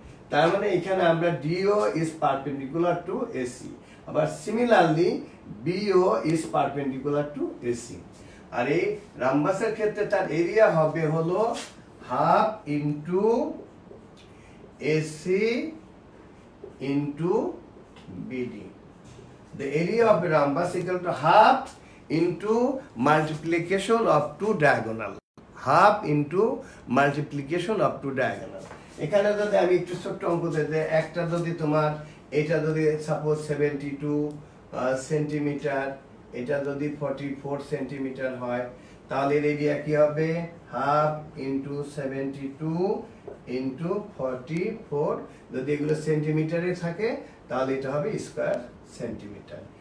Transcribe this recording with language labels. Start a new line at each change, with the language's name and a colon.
Bangla: তার মানে এখানে আমরা
English: DO is perpendicular to AC, আবার similarly BO is perpendicular to AC।
Bangla: আর এই রাম্বাসের ক্ষেত্রে তার এরিয়া হবে হলো half into AC into BD.
English: The area of a rhombus equal to half into multiplication of two diagonal. Half into multiplication of two diagonal.
Bangla: এখানে যদি আমি একটু ছোট্ট অঙ্ক দিতে, একটা যদি তোমার এটা যদি সাপোজ 72 সেন্টিমিটার, এটা যদি 44 সেন্টিমিটার হয়, তাহলে এর এরিয়া কি হবে, হাফ ইন্টু 72 ইন্টু 44, যদি এগুলো সেন্টিমিটারে থাকে তাহলে এটা হবে স্কয়ার সেন্টিমিটার।